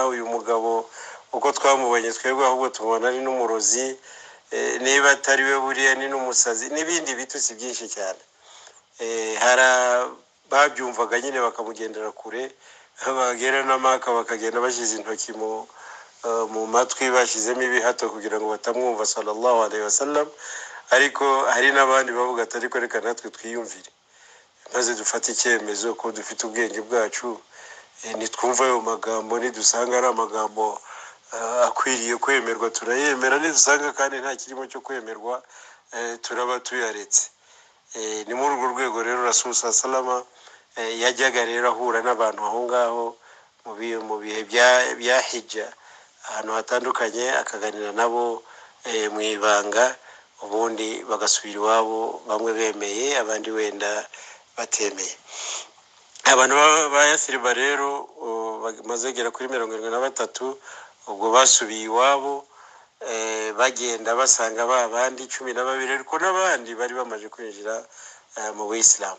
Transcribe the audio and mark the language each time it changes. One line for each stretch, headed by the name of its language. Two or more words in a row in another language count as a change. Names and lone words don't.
Kinyarwanda: Uyu mugabo uko twamubonye twebwe ahubwo tubona ari n'umurozi, niba atari we buriya ni n'umusazi, n'ibindi bitutsi byinshi cyane. Babyumvaga nyine bakamugendera kure, bagera na Maka bakagenda bashyize intoki mu matwi, bashyizemo ibihato kugira ngo batamwumva
Arabic: صلى الله عليه وسلم.
Kinyarwanda: Ariko hari n'abandi bavuga ati ariko reka natwe twiyumvire, maze dufate icyemezo ko dufite ubwenge bwacu, nitwumva ayo magambo, nidusanga ari amagambo akwiriye kwemerwa turayemera, nidusanga kandi nta kirimo cyo kwemerwa turaba tuyaretse. Ni muri urwo rwego rero Rasul
Arabic: صلى الله عليه وسلم
Kinyarwanda: yajyaga rero ahura n'abantu aho ngaho mu bihe bya hijja ahantu hatandukanye, akaganira nabo mu ibanga, ubundi bagasubira iwabo, bamwe bemeye abandi wenda batemeye. Abantu ba Yathriba rero bamaze kugera kuri 73, ubwo basubiye iwabo, bagenda basanga babandi 12, ariko n'abandi bari bamaze kwinjira mu Islam.